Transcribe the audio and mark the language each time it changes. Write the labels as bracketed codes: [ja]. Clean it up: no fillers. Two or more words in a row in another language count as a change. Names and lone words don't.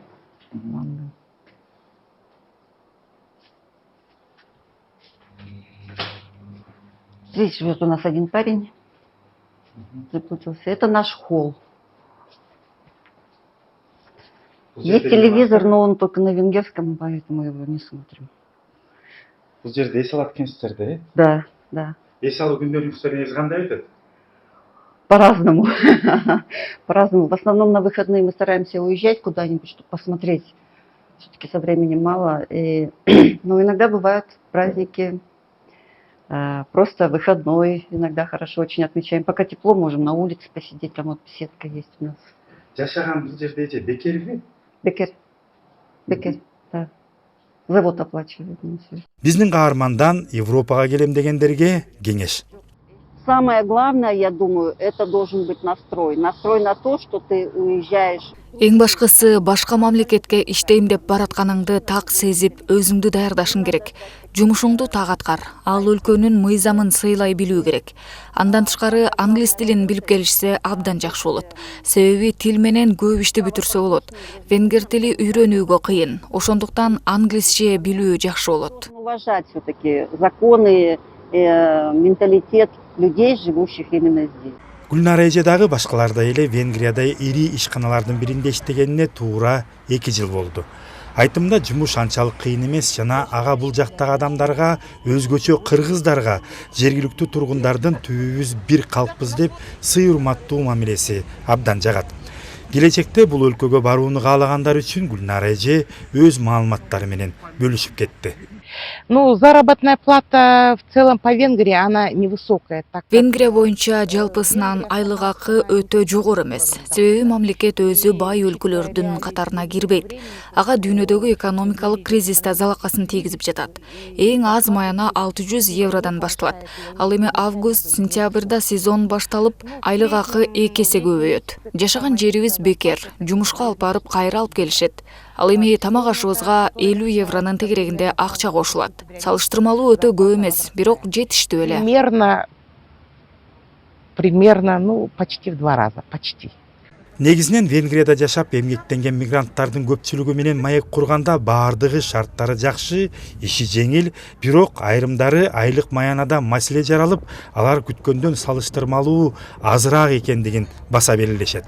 [ru] Здесь живет у нас один парень. Запутался. Это наш холл. Есть телевизор, но он только на венгерском, поэтому его не смотрим. [ky] Бул жерде эс алат экенсиздер да? [ru] Да. [ky] Эс алуу күндөрүңүздөр кандай өтөт? [ru] По-разному. По-разному. В основном на выходные мы стараемся уезжать куда-нибудь, чтобы посмотреть. Все-таки со временем мало. Но иногда бывают праздники, просто выходной. Иногда хорошо очень отмечаем. Пока тепло, можем на улице посидеть. Там вот беседка есть у нас. [ky] Жашаган бул жерде бекерби? Бекер, да. [ru] Завод оплачивает. [ky] Биздин каармандан Европага келем дегендерге кеңеш. [ru] Самое главное, я думаю, это должен быть настрой. Настрой на то, что ты уезжаешь. [ky] Эң башкысы башка мамлекетке иштейм деп баратканыңды так сезип, өзүңдү даярдашың керек. Жумушуңду так аткар. Ал өлкөнүн мыйзамын сыйлай билүү керек. Андан тышкары англис тилин билип келишсе абдан жакшы болот. Себеби тил менен көп ишти бүтүрсө болот. Венгер тили үйрөнүүгө кыйын. Ошондуктан англисче билүү жакшы болот. [ru] Уважать все-таки законы, менталитет людей, живущих именно здесь. [ky] Гүлнара эже дагы башкалардай эле Венгрияда ири ишканалардын биринде иштегенине туура 2 жыл болду. Айтымда жумуш анчалык кыйын эмес жана ага бул жактагы адамдарга, өзгөчө кыргыздарга, жергиликтүү тургундардын түбүбүз бир калкпыз деп сый урматтуу мамилеси абдан жагат. Келечекте бул өлкөгө барууну каалагандар үчүн Гүлнара эже өз маалыматтары менен бөлүшүп кетти. [ru] Ну, заработная плата в целом по Венгрии, она невысокая. [ky] Венгрия боюнча жалпысынан айлык акы өтө жогору эмес. Себеби мамлекет өзү бай өлкөлөрдүн катарына кирбейт. Ага дүйнөдөгү экономикалык кризисте залакасын тийгизип жатат. Эң аз маяна 600 евродан башталат. Ал эми август-сентябрда сезон башталып, айлык акы 2 эсе көбөйөт. Жашаган жерибиз бекер, жумушка алып барып кайра алып келишет. Ал эми тамак ашыбызга 50 евронун тегерегинде акча кошулат. Салыштырмалуу өтө көп эмес, бирок жетиштүү эле. [ru] Примерно, ну, почти в 2 раза, почти. [ky] Негизинен Венгрияда жашап эмгектенген мигранттардын көпчүлүгү менен маек курганда баардыгы шарттары жакшы, иши жеңил, бирок айрымдары айлык маянада маселе жаралып, алар күткөндөн салыштырмалуу азыраак экендигин баса белгилешет.